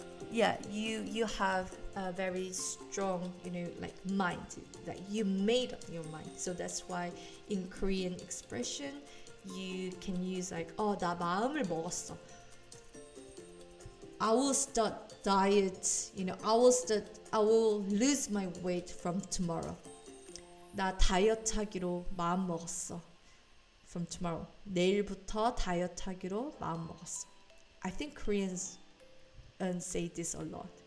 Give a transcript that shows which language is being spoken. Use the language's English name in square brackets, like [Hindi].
[English] Yeah, you have a very strong, like mind that you made up your mind. So that's why in Korean expression, you can use like, [Korean] 나 마음을 먹었어. [English] I will start diet, I will lose my weight from tomorrow. [Korean] 나 다이어트 하기로 마음 먹었어. [English] From tomorrow. [Korean] 내일부터 다이어트 하기로 마음 먹었어. [English] I think Koreans say this a lot.